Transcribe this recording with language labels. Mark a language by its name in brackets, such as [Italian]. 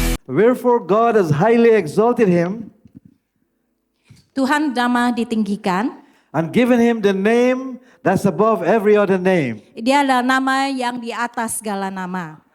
[English] Wherefore God has highly exalted him [Indonesian] Tuhan nama ditinggikan. [English] and given him the name that's above every other name. [Indonesian] Dia adalah nama yang di atas segala nama.